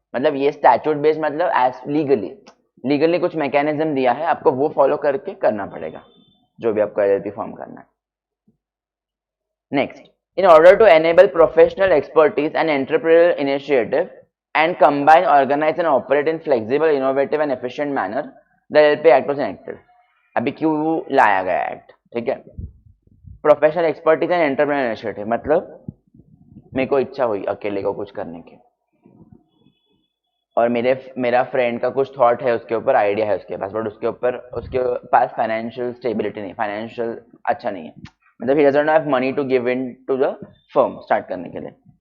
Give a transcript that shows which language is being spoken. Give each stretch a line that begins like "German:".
Hindi: मतलब ये statute based मतलब एज लीगली कुछ मैकेनिज्म दिया है, आपको वो फॉलो करके करना पड़ेगा जो भी आपको एलएलपी फॉर्म करना है।
English: Next, in order to enable professional expertise and entrepreneurial initiative and combine, organize and operate in flexible, innovative and efficient manner, the LLP Act was enacted।
Hindi: अभी क्यों लाया गया एक्ट, ठीक है।
English: professional expertise and entrepreneur initiative
Hindi: मतलब मेरे को इच्छा हुई अकेले को कुछ करने की, और मेरा फ्रेंड का कुछ थॉट है उसके ऊपर, आइडिया है उसके पास, बट उसके पास फाइनेंशियल स्टेबिलिटी नहीं, फाइनेंशियल अच्छा नहीं है, मतलब
English: ही doesn't have money to give into the firm
Hindi: start करने के लिए।